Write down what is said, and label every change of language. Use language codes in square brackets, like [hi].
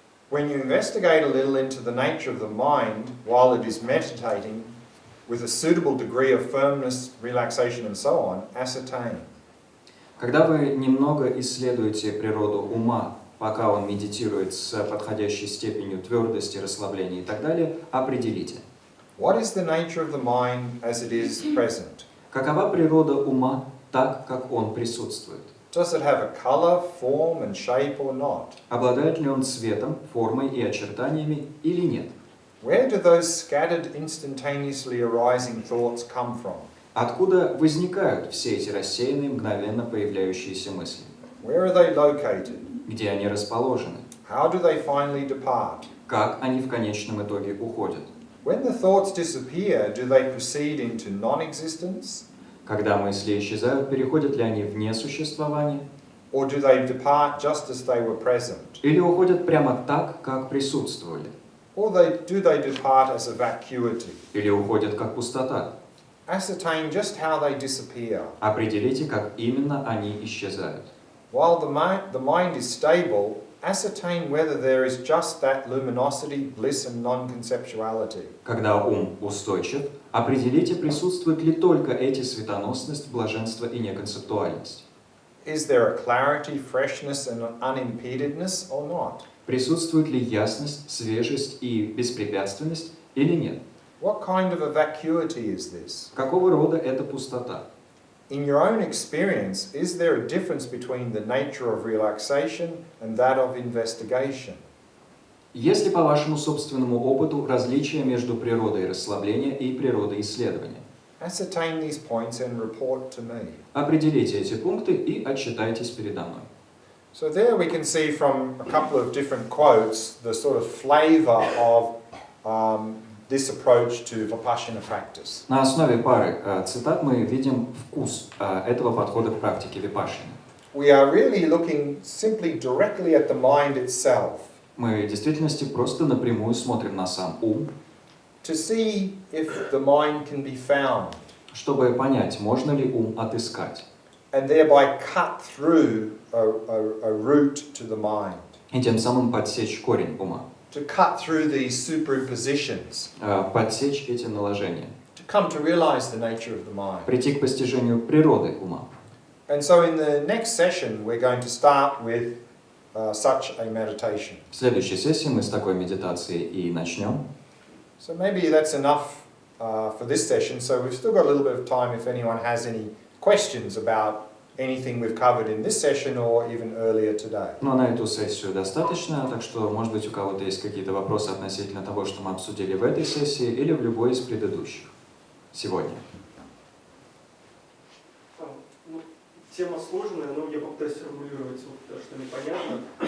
[en] When you investigate a little into the nature of the mind while it is meditating, with a suitable degree of firmness, relaxation, and so on, ascertain. [ru] Когда вы немного исследуете природу ума, пока он медитирует с подходящей степенью твердости, расслабления и так далее, определите. [en] What is the nature of the mind as it is present? [ru] Какова природа ума так, как он присутствует? [en] Does it have a color, form, and shape or not? [ru] Обладает ли он цветом, формой и очертаниями или нет? [en] Where do those scattered, instantaneously arising thoughts come from? [ru] Откуда возникают все эти рассеянные, мгновенно появляющиеся мысли? [en] Where are they located? [ru] Где они расположены? [en] How do they finally depart? [ru] Как они в конечном итоге уходят? [en] When the thoughts disappear, do they proceed into non-existence? [ru] Когда мысли исчезают, переходят ли они в несуществование? [en] Or do they depart just as they were present? [ru] Или уходят прямо так, как присутствовали? [en] Or do they depart as a vacuity? [ru] Или уходят как пустота? [en] Ascertain just how they disappear. [ru] Определите, как именно они исчезают. [en] While the mind is stable, ascertain whether there is just that luminosity, bliss and non-conceptuality. [ru] Когда ум устойчив, определите, присутствуют ли только эти светоносность, блаженство и неконцептуальность. [en] Is there a clarity, freshness and unimpededness or not? [ru] Присутствует ли ясность, свежесть и беспрепятственность или нет? [en] What kind of a vacuity is this? [ru] Какого рода эта пустота? [en] In your own experience, is there a difference between the nature of relaxation and that of investigation? [ru] Есть ли по вашему собственному опыту различия между природой расслабления и природой исследования? [en] Ascertain these points and report to me. [ru] Определите эти пункты и отчитайтесь передо мной. [en] So there we can see from a couple of different quotes the sort of flavor of this approach to vipassana practice. [ru] На основе пары цитат мы видим вкус этого подхода к практике випашшаны. [en] We are really looking simply directly at the mind itself. [ru] Мы в действительности просто напрямую смотрим на сам ум, [en] To see if the mind can be found, [ru] чтобы понять, можно ли ум отыскать, [en] and thereby cut through a route to the mind, [ru] и тем самым подсечь корень ума, [en] to cut through these superpositions, [ru] подсечь эти наложения, [en] to come to realize the nature of the mind. [ru] прийти к постижению природы ума. [en] And so in the next session we're going to start with such a meditation. [ru] В следующей сессии мы с такой медитацией и начнем. [en] So maybe that's enough for this session. So we've still got a little bit of time if anyone has any questions about anything we've covered in this session or even earlier today. [ru] Но на эту сессию достаточно, так что, может быть, у кого-то есть какие-то вопросы относительно того, что мы обсудили в этой сессии или в любой из предыдущих сегодня. тема сложная, но я попытаюсь сформулировать, вот, что непонятно.